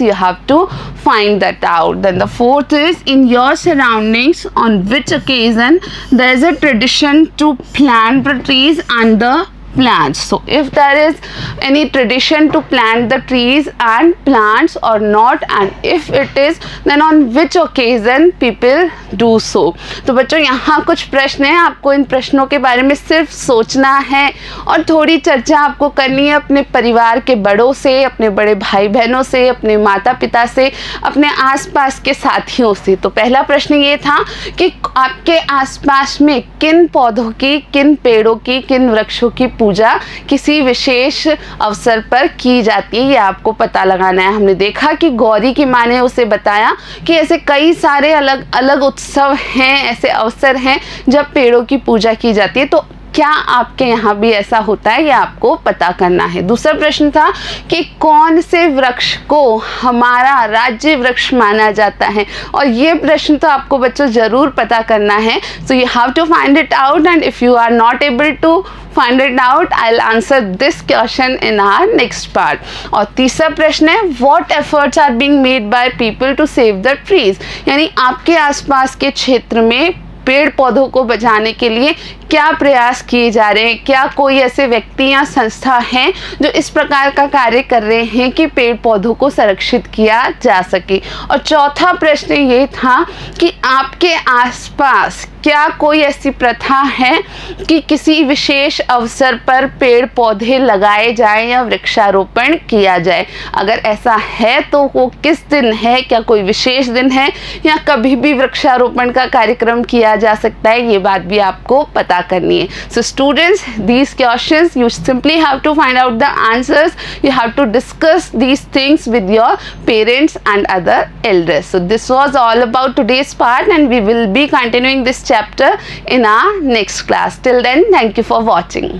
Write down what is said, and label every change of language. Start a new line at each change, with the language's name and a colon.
English: You have to find that out. Then the fourth is, in your surroundings, on which occasion there is a tradition to plant the trees and the plants? So if there is any tradition to plant the trees and plants or not, and if it is, then on which occasion people do so?
Hindi: तो बच्चों यहाँ कुछ प्रश्न हैं, आपको इन प्रश्नों के बारे में सिर्फ सोचना है और थोड़ी चर्चा आपको करनी है अपने परिवार के बड़ों से, अपने बड़े भाई बहनों से, अपने माता पिता से, अपने आसपास के साथियों से। तो पहला प्रश्न ये था कि आपके आसपास में किन पौधों की, किन पेड़ों की, किन वृक्षों की पूजा किसी विशेष अवसर पर की जाती है, ये आपको पता लगाना है। हमने देखा कि गौरी की माँ ने उसे बताया कि ऐसे कई सारे अलग अलग उत्सव हैं, ऐसे अवसर हैं जब पेड़ों की पूजा की जाती है। तो क्या आपके यहाँ भी ऐसा होता है, ये आपको पता करना है। दूसरा प्रश्न था कि कौन से वृक्ष को हमारा राज्य वृक्ष माना जाता है, और ये प्रश्न तो आपको बच्चों ज़रूर पता करना है।
English: So you have to find it out, and if you are not able to find it out, I'll answer this question in our next part.
Hindi: और तीसरा प्रश्न है,
English: what efforts are being made by people to save the trees?
Hindi: यानी आपके आसपास के क्षेत्र में पेड़ पौधों को बचाने के लिए क्या प्रयास किए जा रहे हैं, क्या कोई ऐसे व्यक्ति या संस्था हैं जो इस प्रकार का कार्य कर रहे हैं कि पेड़ पौधों को संरक्षित किया जा सके। और चौथा प्रश्न ये था कि आपके आसपास क्या कोई ऐसी प्रथा है कि किसी विशेष अवसर पर पेड़ पौधे लगाए जाएं या वृक्षारोपण किया जाए? अगर ऐसा है तो वो किस दिन है, क्या कोई विशेष दिन है या कभी भी वृक्षारोपण का कार्यक्रम किया जा सकता है, ये बात भी आपको पता करनी है।
English: So students, these questions you simply have to find out the answers. You have to discuss these things with your parents and other elders. So this was all about today's part, and we will be continuing this chapter in our next class. Till then, thank you for watching.